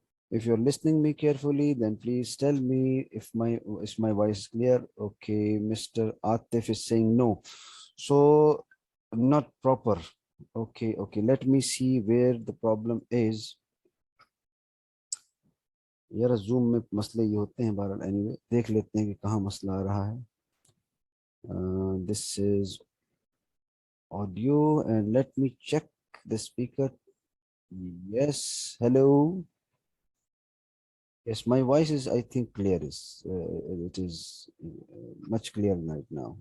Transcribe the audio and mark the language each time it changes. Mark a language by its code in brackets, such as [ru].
[en] If you're listening me carefully, then please tell me if my voice is clear. Okay, Mr. Atif is saying no. So not proper. Okay, let me see where the problem is. [hi] यार zoom में मसले ये होते हैं बहरहाल. Anyway देख लेते हैं कि कहाँ मसला आ रहा है. [en] This is audio, and let me check the speaker. Yes, hello. Yes, my voice is, I think, clear. It is much clearer right now.